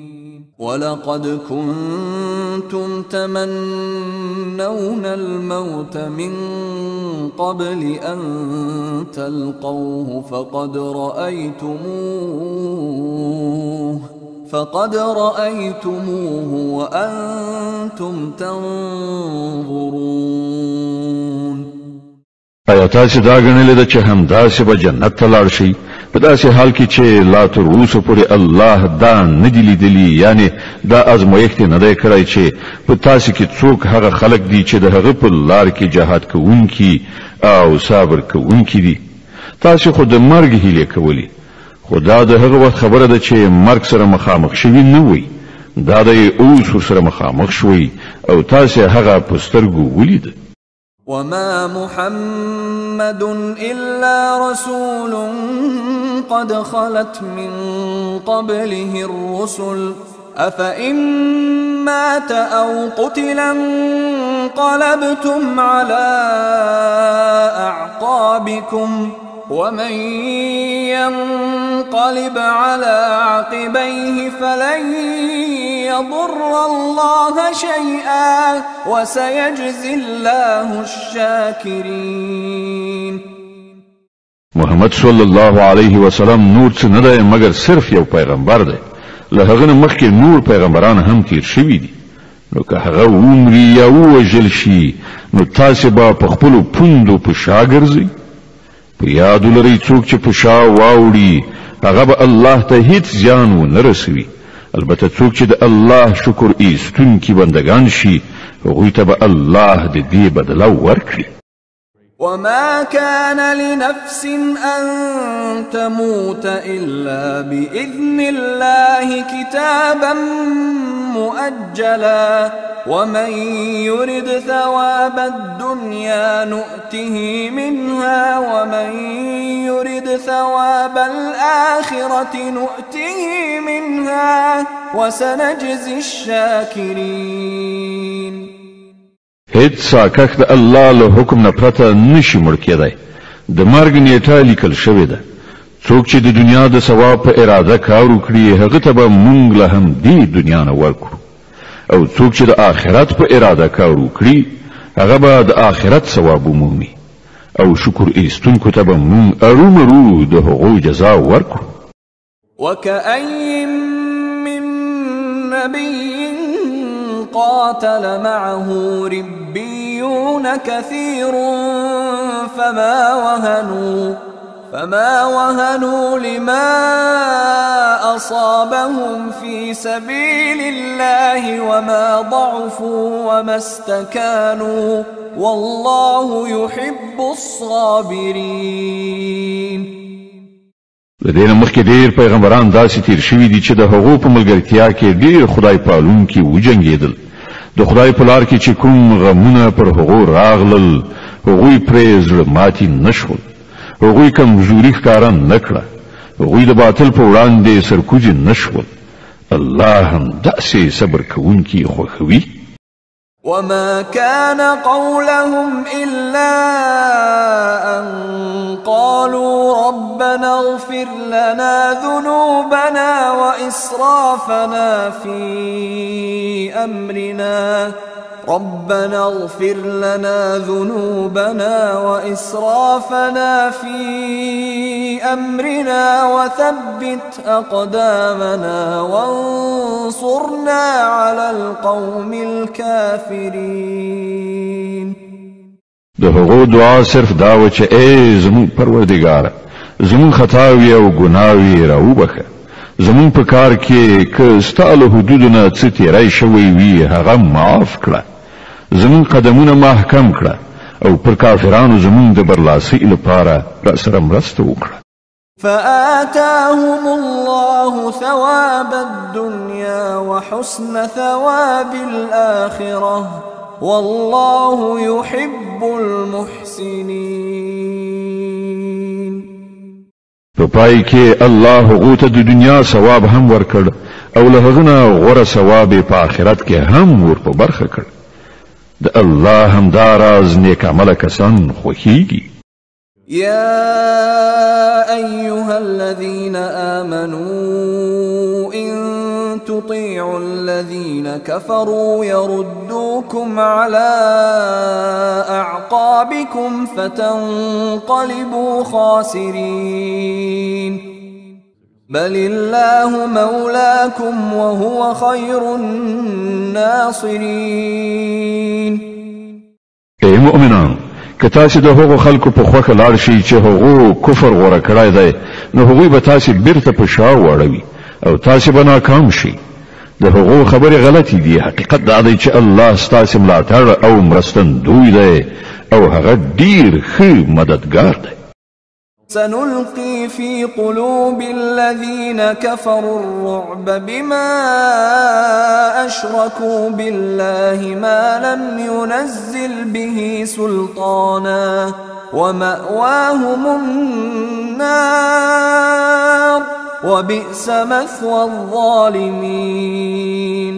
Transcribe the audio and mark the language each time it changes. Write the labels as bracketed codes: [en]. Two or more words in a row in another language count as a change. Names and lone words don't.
[ar] ولقد كنتم تمنون الموت من قبل أن تلقوه فقد رأيتموه وأنتم تنظرون. [ps] ایا تاسو دا غنل د چې همداسې به جنت ته لاړ شئ په داسې حال کې چې لا تر اوسه پورې الله دا نه دی لیدلی یعنی دا ازمایښت نه دی کړی چې په تاسو کې څوک هغه خلک دي چې د هغه په لار کې جهاد کوونکي او صبر کوونکي دي. تاسو خو د مرګ هیله کولی خو دا د هغه وخت خبره ده چې مرګ سره مخامخ شوي نه وي. دا د اوس سره مخامخ شوي او تاسو هغه په سترګو ولید. [ar] وما محمد إلا رسول قد خلت من قبله الرسل أفإن مات أو قتل انقلبتم على أعقابكم ومن ينقلب على عقبيه فلن يضر الله شيئا وسيجزي الله الشاكرين. [ps] محمد [ar] صلی الله علیه وسلم [ps] نور څه نه دی مګر صرف یو پیغمبر دی. له هغه نه مخکې نور پیغمبران هم تیر شوي دي. نو که هغه ومري یا ووژل شي نو تاسې به په خپلو پوندو په شا ګرځئ. په یاد ولرئ څوک چې په شا واوړي هغه به الله ته هیڅ زیان ونه رسوي. البته څوک چې د الله شکر ایستونکي بندگان شي هغوی ته به الله د دې بدله ورکړي. [ar] وما كان لنفس أن تموت إلا بإذن الله كتابا مؤجلا ومن يرد ثواب الدنيا نؤته منها ومن يرد ثواب الآخرة نؤته منها وسنجزي الشاكرين. [ps] هیڅ ساکښ د الله له حکم نه پرته نشي مړ کېدی. د مرګ نیټه لیکل شوې ده. څوک چې د دنیا د ثواب په اراده کار وکړي هغه ته به موږ له همدې دنیا نه ورکړو او څوک چې د آخرت په اراده کار وکړي هغه به د آخرت ثواب ومومي او شکر ایستونکو ته به موږ ارومرو د هغو جزا ورکړو. [ar] وكأي من نبي قاتل معه ربيون كثير فما وهنوا لما أصابهم في سبيل الله وما ضعفوا وما استكانوا والله يحب الصابرين. [ps] لدينا مخکې ډېر پیغمبران داسې تیر شوي دي چې د هغو په ملګرتیا کې ډېر خدای پالونکي وجنګېدل. د خدای په لار کې چې کوم غمونه پر هغو راغلل هغوی پرې زړه ماتي نه شول، هغوی کمزوري ښکاره نه کړه، هغوی د باطل په وړاندې سرکوزي نه شول. الله هم داسې صبر کوونکي خوښوي. [ar] وما كان قولهم إلا أن قالوا ربنا اغفر لنا ذنوبنا وإسرافنا في أمرنا وثبت أقدامنا وانصرنا على القوم الكافرين. [ps] د هغو دعا صرف دا و چې ای زمون پروردگار زمون خطاوی او ګناوی راوبخه، زمون په کار کې که ستاله حدودونه څه تیری شوی وي هغه معاف کړه، زمون قدمونه محکم کړه او پر کافرانو زمون د برلاسي لپاره را سره مرسته وکړه. [ar] فآتاهم الله ثواب الدنيا وحسن ثواب الآخرة والله يحب المحسنين. [ps] په پای کې الله هغو ته د دنیا ثواب هم ورکړ او له هغه نه غوره ثواب په آخرت کې هم ور په برخه کړ. د الله همدا راز نیک عمله کسان خوښیږي. [ar] يا أيها الذين آمنوا إن تطيعوا الذين كفروا يردوكم على أعقابكم فتنقلبوا خاسرين بل الله مولاكم وهو خير الناصرين. [ps] اے مؤمنان، که تاسو د هغو خلکو په خوښه لاړ شئ چې هغو کفر غوره کړی دی نو هغوی به تاسو بیرته په شا واړوي او تاسو به ناکام شئ. د هغو خبرې غلطې دي. حقیقت دا دی چې الله ستاسو ملاتړ او مرستندوی دی او هغه ډیر ښه مددگار دی. [ar] سنلقي في قلوب الذين كفروا الرعب بما أشركوا بالله ما لم ينزل به سلطانا ومأواهم النار وبئس مثوى الظالمين.